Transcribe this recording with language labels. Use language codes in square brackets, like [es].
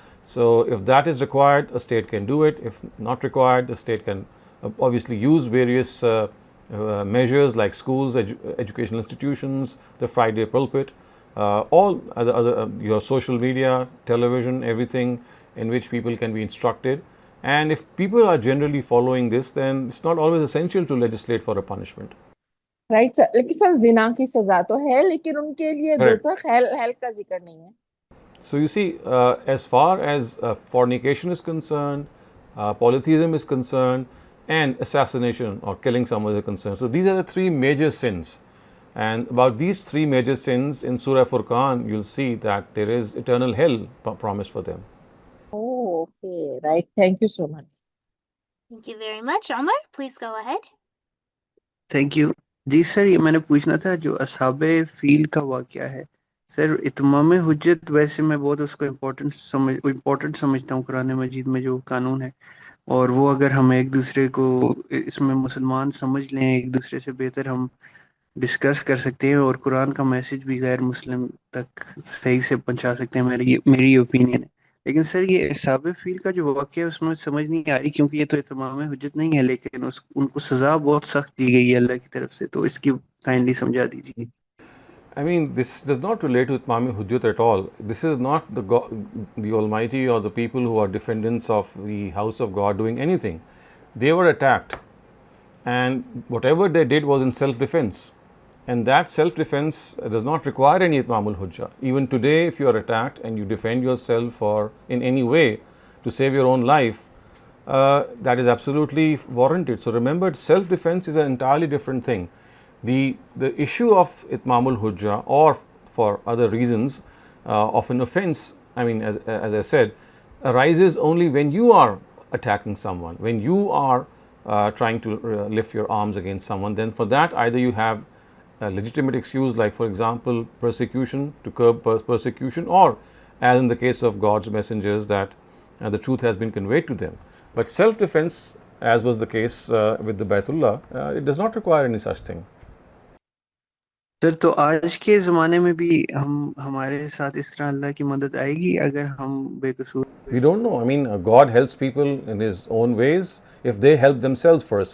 [en] So if that is required, a state can do it. If not required, the state can obviously use various measures like schools, educational institutions, the Friday pulpit, all other your social media, television, everything in which people can be instructed. And if people are generally following this, then it's not always essential to legislate for a punishment. [hi] Right sir लेकिन sir जिना की सजा तो है लेकिन उनके लिए दोज़ख hello का जिक्र नहीं है. [en] So you see, as far as fornication is concerned, polytheism is concerned, and assassination or killing someone is concerned. So these are the three major sins. And about these three major sins in Surah Furqan, you'll see that there is eternal hell promised for them. Oh, okay, right. Thank you so much. Thank you very much. Omar, please go ahead. [hi] Thank you ji sir ये मैंने पूछना था जो असहाबे feel का वाक़या है sir इत्माम हुज्जत वैसे मैं बहुत उसको इम्पोर्टेंट समझता हूँ कुरान मजीद में जो कानून है और वो अगर हम एक दूसरे को इसमें मुसलमान समझ लें एक दूसरे से बेहतर हम डिस्कस कर सकते हैं और कुरान का मैसेज भी गैर मुस्लिम तक सही से पहुंचा सकते हैं मेरी ओपिनियन है लेकिन सर ये साबित फील का जो वाक़या है उसमें समझ नहीं आ रही क्योंकि ये तो इत्माम हुज्जत नहीं है लेकिन उनको सज़ा बहुत सख्त दी गई है अल्लाह की तरफ से तो इसकी काइंडली समझा दीजिए. [en] I mean, this does not relate to Itmam Hujjat at all. This is not the Almighty or the people who are defendants of the house of God doing anything. They were attacked, and whatever they did was in self-defense. And that self-defense does not require any Itmamul Hujjah. Even today, if you are attacked and you defend yourself or in any way to save your own life, that is absolutely warranted. So remember, self-defense is an entirely different thing. The issue of Itmamul Hujjah or for other reasons of an offense, I mean, as I said, arises only when you are attacking someone, when you are trying to lift your arms against someone. Then for that, either you have a legitimate excuse, like for example persecution, to curb persecution, or as in the case of God's messengers, that the truth has been conveyed to them. But self-defense, as was the case with the Baitullah, it does not require any such thing. [hi] Sir तो आज के ज़माने में भी हमारे साथ इस तरह अल्लाह की मदद आएगी अगर हम बेकसूर. [en] We don't know. I mean, God helps people in His own ways if they help themselves first.